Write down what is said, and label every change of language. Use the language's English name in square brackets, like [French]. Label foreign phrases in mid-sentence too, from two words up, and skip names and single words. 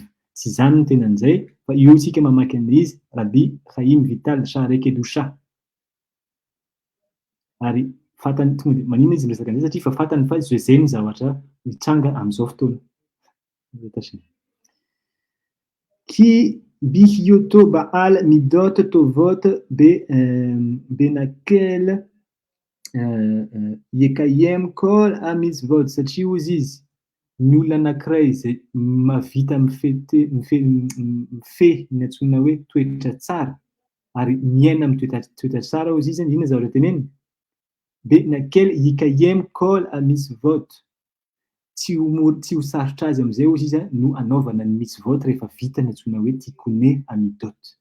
[Malagasy] Tsy zany ny tenan'izay fa io isika mamaky an'izy Rabbi Chaim Vital Shaarei Kedusha. Ary fatany tonga dia manina izy miresaka an'izay satria fa fatany fa zay ny zavatra mitranga amin'izao fotoana. [Hebrew] כי בהיותו בעל מידות טובות בנקל יקיים כל המצוות [Malagasy] satria ozy izy ny olona anankiray izay mavita mifehy ny antsoina hoe toetra tsara ary miaina amin'ny toetra tsara ozy izy inona zavatra teneny [Hebrew] בנקל יקיים כל המצוות [Malagasy] tsy ho sarotra azy amin'izay ozy izy no anaovana ny mitzvot rehefa vita ny antsoina hoe [Hebrew] תיקון המידות.